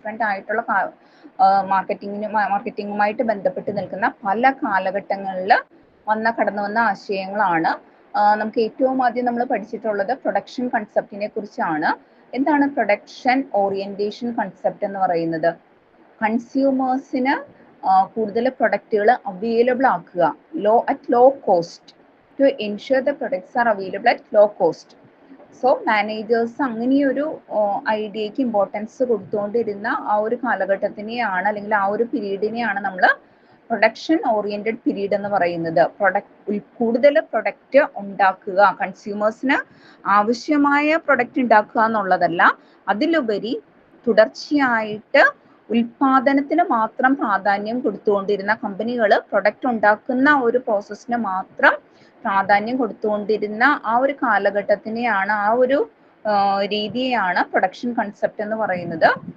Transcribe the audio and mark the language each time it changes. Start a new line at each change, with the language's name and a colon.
Malayalam: Different ആയിട്ടുള്ള മാർക്കറ്റിംഗുമായിട്ട് ബന്ധപ്പെട്ട് നിൽക്കുന്ന പല കാലഘട്ടങ്ങളിൽ കടന്നു വന്ന ആശയങ്ങളാണ്. നമുക്ക് ഏറ്റവും ആദ്യം നമ്മൾ പഠിച്ചിട്ടുള്ളത് പ്രൊഡക്ഷൻ കൺസെപ്റ്റിനെ കുറിച്ചാണ്. എന്താണ് പ്രൊഡക്ഷൻ ഓറിയന്റേഷൻ കൺസെപ്റ്റ് എന്ന് പറയുന്നത്? കൺസ്യൂമേഴ്സിന് കൂടുതൽ പ്രൊഡക്റ്റുകൾ അവൈലബിൾ ആക്കുക,
English: At low cost, to ensure the products are available at low cost.
Malayalam: So managers അങ്ങനെയൊരു ഐഡിയക്ക് ഇമ്പോർട്ടൻസ് കൊടുത്തുകൊണ്ടിരുന്ന ആ ഒരു കാലഘട്ടത്തിനെയാണ്, അല്ലെങ്കിൽ ആ ഒരു പീരീഡിനെയാണ് നമ്മൾ പ്രൊഡക്ഷൻ ഓറിയന്റഡ് പീരീഡ് എന്ന് പറയുന്നത്. കൂടുതൽ പ്രൊഡക്റ്റ് ഉണ്ടാക്കുക, കൺസ്യൂമേഴ്സിന് ആവശ്യമായ പ്രൊഡക്റ്റ് ഉണ്ടാക്കുക എന്നുള്ളതല്ല, അതിലുപരി തുടർച്ചയായിട്ട് ഉൽപാദനത്തിന് മാത്രം പ്രാധാന്യം കൊടുത്തുകൊണ്ടിരുന്ന കമ്പനികൾ, പ്രൊഡക്റ്റ് ഉണ്ടാക്കുന്ന ഒരു പ്രോസസ്സിന് മാത്രം പ്രാധാന്യം കൊടുത്തുകൊണ്ടിരുന്ന ആ ഒരു കാലഘട്ടത്തിനെയാണ്, ആ ഒരു രീതിയെയാണ് പ്രൊഡക്ഷൻ കൺസെപ്റ്റ് എന്ന് പറയുന്നത്.